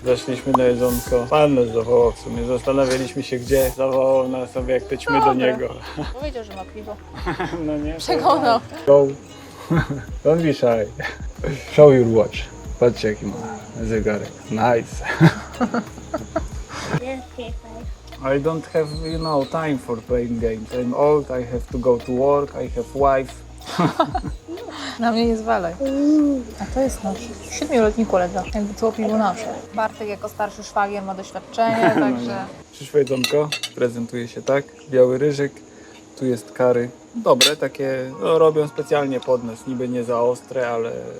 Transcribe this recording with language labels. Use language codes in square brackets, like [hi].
[pl] Zeszliśmy na jedzonko. Pan nas zawołał w sumie. Zastanawialiśmy się gdzie. Zawołał nas sobie jak pyćmy do niego. Powiedział, że ma piwo. No nie? Przekonał. [en] Go. Don't be shy. Show your watch. [pl] Patrzcie jaki ma zegarek. [en] Nice. I don't have, time for playing games. I'm old, I have to go to work, I have wife. [pl] Na mnie nie zwalaj. A to jest nasz 7-letni kolega. Jakby co piwo nasze. Bartek jako starszy szwagier ma doświadczenie, także... Przyszłe jedzonko prezentuje się tak. Biały ryżyk, tu jest kary. Dobre, takie robią specjalnie pod nas, niby nie za ostre, ale